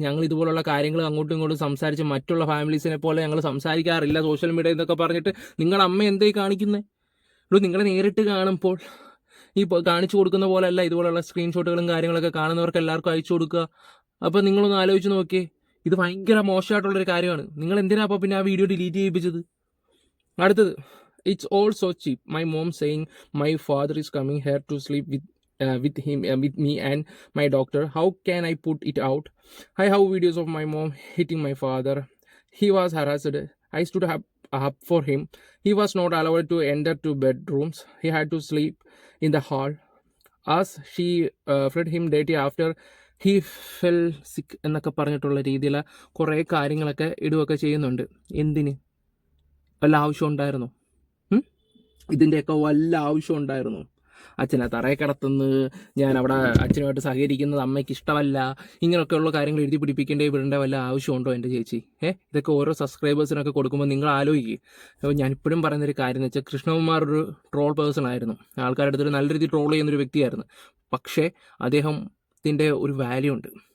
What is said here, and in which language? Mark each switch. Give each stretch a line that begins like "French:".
Malayalam: ഞങ്ങൾ ഇതുപോലുള്ള കാര്യങ്ങൾ അങ്ങോട്ടും ഇങ്ങോട്ടും സംസാരിച്ച് മറ്റുള്ള ഫാമിലീസിനെ പോലെ ഞങ്ങൾ സംസാരിക്കാറില്ല സോഷ്യൽ മീഡിയ എന്നൊക്കെ പറഞ്ഞിട്ട് നിങ്ങളുടെ അമ്മ എന്തേ കാണിക്കുന്നത്? നിങ്ങളെ നേരിട്ട് കാണുമ്പോൾ ഈ കാണിച്ചു കൊടുക്കുന്ന പോലെയല്ല ഇതുപോലുള്ള സ്ക്രീൻഷോട്ടുകളും കാര്യങ്ങളൊക്കെ കാണുന്നവർക്ക് എല്ലാവർക്കും അയച്ചു കൊടുക്കുക. അപ്പോൾ നിങ്ങളൊന്ന് ആലോചിച്ച് നോക്കിയേ, ഇത് ഭയങ്കര മോശമായിട്ടുള്ളൊരു കാര്യമാണ്. നിങ്ങൾ എന്തിനാ അപ്പോൾ പിന്നെ ആ വീഡിയോ ഡിലീറ്റ് ചെയ്യിപ്പിച്ചത്?
English: അടുത്തത്, it's all so cheap. My mom saying my father is coming here to sleep with me and my doctor. How can I put it out? I have videos of my mom hitting my father. He was harassed. I stood up for him. He was not allowed to enter to bedrooms. He had to sleep in the hall. As she fed him dirty after he fell sick
Malayalam: എന്നൊക്കെ പറഞ്ഞിട്ടുള്ള രീതിയിൽ കുറേ കാര്യങ്ങളൊക്കെ ഇടുകയൊക്കെ ചെയ്യുന്നുണ്ട്. എന്തിന്? വല്ല ആവശ്യം ഉണ്ടായിരുന്നോ? ഇതിൻ്റെയൊക്കെ വല്ല ആവശ്യം ഉണ്ടായിരുന്നു? അച്ഛനെ തറയെ കിടത്തുന്നത്, ഞാൻ അവിടെ അച്ഛനുമായിട്ട് സഹകരിക്കുന്നത് അമ്മയ്ക്ക് ഇഷ്ടമല്ല, ഇങ്ങനെയൊക്കെയുള്ള കാര്യങ്ങൾ എഴുതി പിടിപ്പിക്കേണ്ടേ വിടേണ്ട വല്ല ആവശ്യമുണ്ടോ എൻ്റെ ചേച്ചി? ഇതൊക്കെ ഓരോ സബ്സ്ക്രൈബേഴ്സിനൊക്കെ കൊടുക്കുമ്പോൾ നിങ്ങൾ ആലോചിക്കുക. അപ്പോൾ ഞാനിപ്പോഴും പറയുന്നൊരു കാര്യം എന്ന് വെച്ചാൽ, കൃഷ്ണകുമാർ ഒരു ട്രോൾ പേഴ്സൺ ആയിരുന്നു, ആൾക്കാരുടെ അടുത്തൊരു നല്ല രീതിയിൽ ട്രോൾ ചെയ്യുന്നൊരു വ്യക്തിയായിരുന്നു. പക്ഷേ അദ്ദേഹത്തിൻ്റെ ഒരു വാല്യൂ ഉണ്ട്.